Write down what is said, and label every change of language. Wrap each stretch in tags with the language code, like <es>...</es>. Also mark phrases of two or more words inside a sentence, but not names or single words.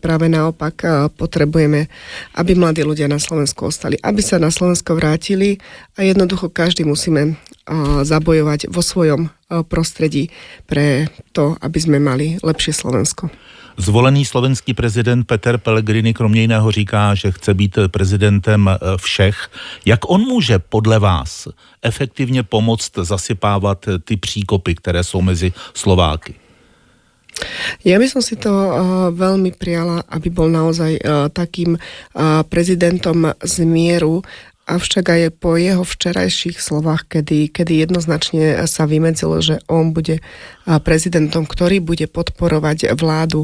<sk>Práve naopak potrebujeme, aby mladí ľudia na Slovensku ostali, aby sa na Slovensko vrátili a jednoducho každý musíme zabojovať vo svojom prostredí pre to, aby sme mali lepšie Slovensko.</sk> <cs>Zvolený slovenský prezident Peter Pellegrini kromě jiného říká, že chce být prezidentem všech. Jak on může podle vás efektivně pomoct zasypávat ty příkopy, které jsou mezi Slováky?</cs> <sk>Ja by som si to veľmi prijala, aby bol naozaj takým prezidentom z mieru, avšak aj po jeho včerajších slovách, kedy jednoznačne sa vymedzilo, že on bude prezidentom, ktorý bude podporovať vládu.</sk>